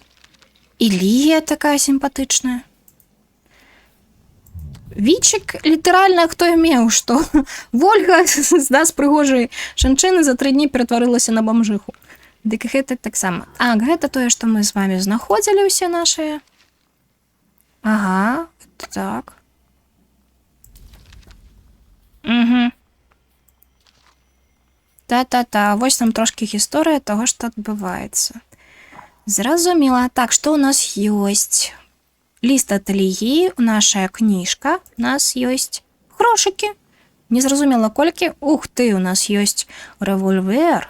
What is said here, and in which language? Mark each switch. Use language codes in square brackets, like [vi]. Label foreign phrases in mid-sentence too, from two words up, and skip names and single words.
[be] І Лія такая сімпатычная. Вічек, літаральна, хто меў, што Вольга з нас прыгожай жанчыны за 3 дні ператварылася на бомжыху. Дык гэта таксама. А, гэта тое, што мы з вами знаходзілі ўсе нашыя. Ага, так. Угу. Та-та-та, вось нам трошкі гісторыя таго, што адбываецца. Зразумела. Так, што ў нас ёсць? Ліст ад Лігі, нашая кніжка, у нас ёсць грошыкі. Незразумела колькі. Ух ты, у нас ёсць рэвольвер.